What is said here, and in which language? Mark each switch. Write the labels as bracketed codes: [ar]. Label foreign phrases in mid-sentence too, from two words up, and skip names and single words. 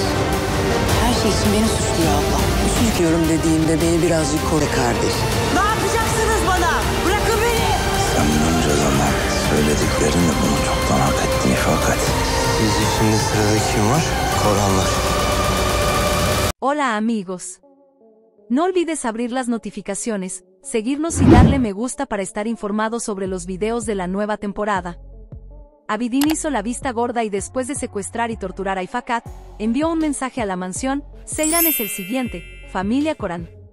[tr] Her şey için beni suçluyor abla. Üzülüyorum dediğimde beni birazcık koru kardeşim. Ne yapacaksınız bana? Bırakın beni! Sen bunca zaman söylediklerinle bunu çoktan hak ettin fakat. Sizce şimdi sırada kim var? Korhanlar. [es] Hola amigos. No olvides abrir las notificaciones, seguirnos y darle me gusta para estar informado sobre los videos de la nueva temporada. Abidin hizo la vista gorda y después de secuestrar y torturar a Ifakat, envió un mensaje a la mansión: Seyran es el siguiente, familia Corán.